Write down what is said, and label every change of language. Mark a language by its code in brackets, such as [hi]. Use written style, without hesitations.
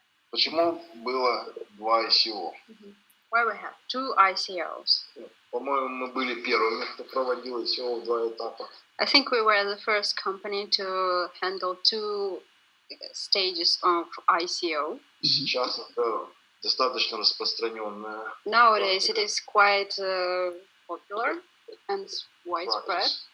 [ru] Почему было 2 ICO? [en] Why we have 2 ICOs? [ru] По-моему, мы были первыми, кто проводил ICO в 2 этапа. [en] I think we were the first company to handle 2 stages of ICO. [ru] Сейчас это достаточно распространенная. [en] Nowadays it is quite popular and widespread.